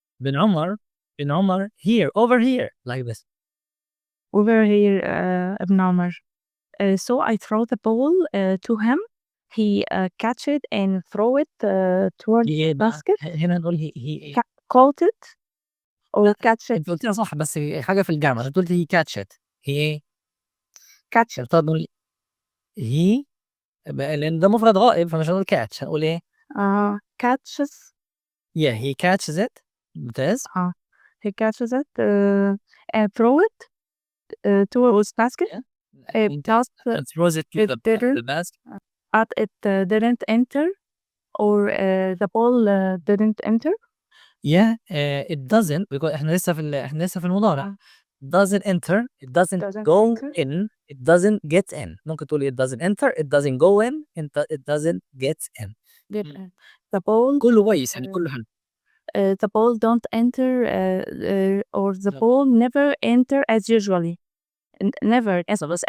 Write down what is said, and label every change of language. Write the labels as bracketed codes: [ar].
[en] بن عمر here over here like this. Over here, Ibn Omar. So I throw the ball to him. He catch it and throw it towards the [ar] إيه بقى؟ [en] basket. [ar] هنا نقول he [en] Caught it or catch it. [ar] أنت قلتيها صح بس حاجة في الجامعة أنت قلت [en] he catch it. [ar] هي إيه؟ [en] Catch it. [ar] طب نقول he لأن ده مفرد غائب فمش هنقول catch هنقول إيه؟ [en] Catches. yeah he catches it. [ar] ممتاز. [en] He catches it and throw it towards basket. It just and throws it to it the didn't. basket. but it didn't enter or the ball didn't enter. yeah it doesn't because [ar] إحنا لسه في المضارع. [en] doesn't enter, it doesn't Doesn't go enter. in, it doesn't get in. [ar] ممكن تقولي [en] it doesn't enter, it doesn't go in, it doesn't get in. The ball [ar] كله كويس يعني كله حلو. [en] the ball don't enter or the ball never enter as usually. Never as